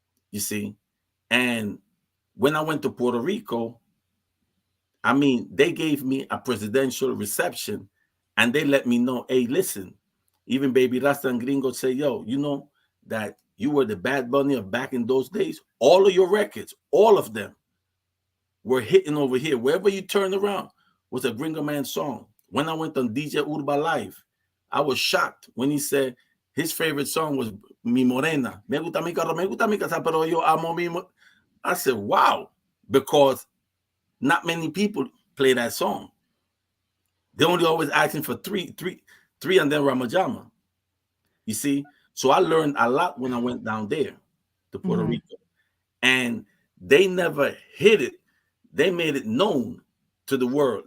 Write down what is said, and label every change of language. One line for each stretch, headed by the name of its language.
English: You see, and when I went to Puerto Rico, I mean, they gave me a presidential reception, and they let me know, hey, listen, even Baby Rasta and Gringo say, yo, you know that you were the Bad Bunny of back in those days. All of your records, all of them were hitting over here. Wherever you turn around was a Gringo Man song. When I went on DJ Urba Live, I was shocked when he said his favorite song was Mi Morena.
Spanish: Me gusta mi casa, pero yo amo mi.
English: I said, wow, because not many people play that song. They only always asking for three, and then Ramajama. You see, so I learned a lot when I went down there to Puerto Mm-hmm. Rico, and they never hid it. They made it known to the world.